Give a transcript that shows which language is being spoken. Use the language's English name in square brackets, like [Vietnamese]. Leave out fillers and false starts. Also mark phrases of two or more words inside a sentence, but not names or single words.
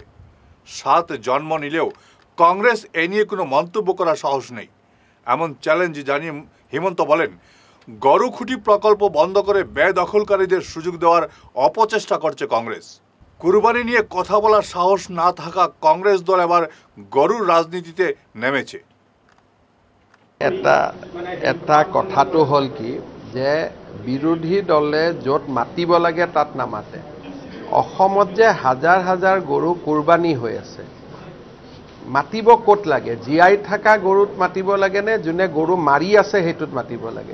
[Bangla] 7 জন্ম নিলেও কংগ্রেস এ নিয়ে কোনো মন্তব্য করার সাহস নেই, এমন চ্যালেঞ্জ জানিয়ে হিমন্ত বলেন, গরু খুঁটি প্রকল্প বন্ধ করে বেদখলকারীদের সুযোগ দেওয়ার অপচেষ্টা করছে কংগ্রেস। কুরবানি নিয়ে কথা বলার সাহস না থাকা কংগ্রেস দল এবার গরুর রাজনীতিতে নেমেছে। [Assamese] এটা কথাটো হল কি যে বিৰোধী দলে য'ত মাতিব লাগে তাত নামাতে। অসমত যে হাজাৰ হাজাৰ গৰু কুৰবানী হৈ আছে, মাতিব ক'ত লাগে? জীয়াই থকা গৰুত মাতিব লাগে নে যোনে গৰু মাৰি আছে সেইটোত মাতিব লাগে?